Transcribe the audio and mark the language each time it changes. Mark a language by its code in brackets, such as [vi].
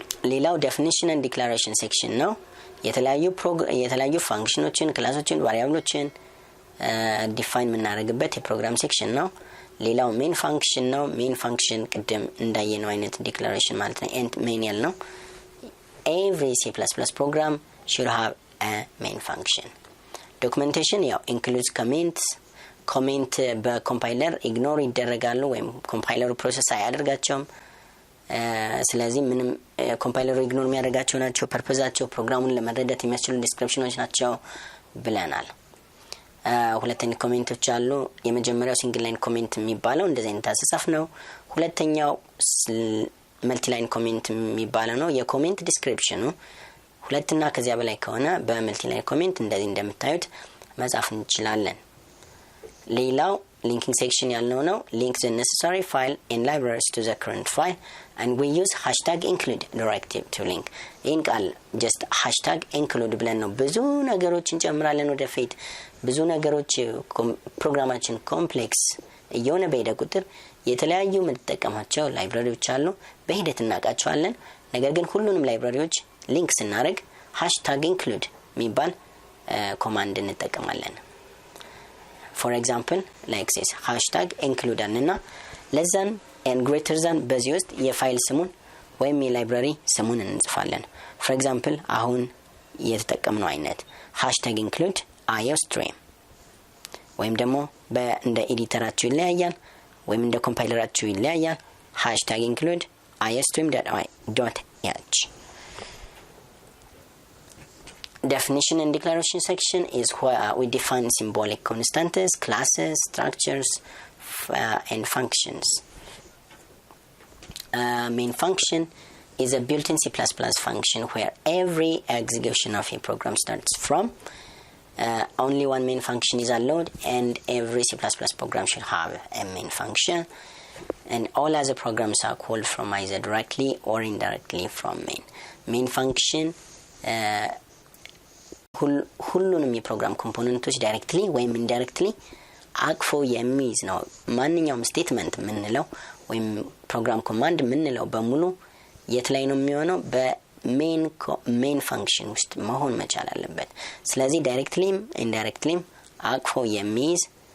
[am] ሌላው ዴፊኒሽን ኤንድ ዲክላሬሽን ሴክሽን ነው። የተለያዩ ፋንክሽኖችን ክላሶችን ቫሪያብሎችን ዲፋይን የምናደርግበት የፕሮግራም ሴክሽን ነው። ሌላው ሜን ፋንክሽን ነው። ሜን ፋንክሽን ቅድም እንዳየነው አይነት ዲክላሬሽን ማለት ነው። ኤንድ ሜን ያልነው [en] every C++ program should have a main function. Documentation [am] ያው [en] includes comments. [am] ኮሜንት በኮምፓይለር ኢግኖር ይደረጋሉ ወይም ኮምፓይለሩ ፕሮሰስ አያደርጋቸውም። ስለዚህ ምንም ኮምፓይለሩ ኢግኖር የሚያደርጋቸው ናቸው። ፐርፐዛቸው ፕሮግራሙን ለመረዳት የሚያስችሉ ዲስክሪፕሽኖች ናቸው ብለናል። ሁለተኛ ኮሜንቶች አሉ። የመጀመሪያው ሲንግል ላይን ኮሜንት የሚባለው እንደዚህ አይነት አጻጻፍ ነው። ሁለተኛው መልቲ ላይን ኮሜንት የሚባለው ነው። የኮሜንት ዲስክሪፕሽኑ ሁለትና ከዚያ በላይ ከሆነ በመልቲ ላይን ኮሜንት እንደዚህ እንደምታዩት መጻፍ እንችላለን። ሌላው linking section ያልነው ነው። [en] link the necessary file and libraries to the current file and we use #include directive to link. [am] ይህን ቃል [en] just [am] #include ብለን ነው ብዙ ነገሮችን እንጨምራለን ወደፊት። ብዙ ነገሮች ፕሮግራማችን ኮምፕሌክስ እየሆነ በሄደ ቁጥር የተለያዩ የምንጠቀማቸው ላይብራሪዎች አሉ። በሂደት እናውቃቸዋለን። ነገር ግን ሁሉንም ላይብራሪዎች ሊንክ ስናደርግ #include የሚባል ኮማንድ እንጠቀማለን። [en] for example like this [am] #include እና [en] less than and greater than [am] በዚህ ውስጥ የፋይል ስሙን ወይም የላይብራሪ ስሙን እንጽፋለን [en] for example [am] አሁን የተጠቀምነው አይነት #include iostream ወይም ደግሞ እንደ ኤዲተራችሁ ይለያያል ወይም እንደ ኮምፓይለራችሁ ይለያያል #include iostream.h [en] Definition and declaration section is where we define symbolic constants, classes, structures, and functions. Main function is a built-in C++ function where every execution of a program starts from. Only one main function is allowed, and every C++ program should have a main function. And all other programs are called from either directly or indirectly from main. [am] Main function ሁሉንም የፕሮግራም ኮምፖነንቶች ዳይሬክትሊ ወይም ኢንዳይሬክትሊ አቅፎ የሚይዝ ነው ማንኛውም ስቴትመንት ምንለው ወይም ፕሮግራም ኮማንድ ምንለው በሙሉ የት ላይ ነው የሚሆነው በሜን ፈንክሽን ውስጥ መሆን መቻል አለበት ስለዚህ ዳይሬክትሊም ኢንዳይሬክትሊም አቅፎ የሚይዝ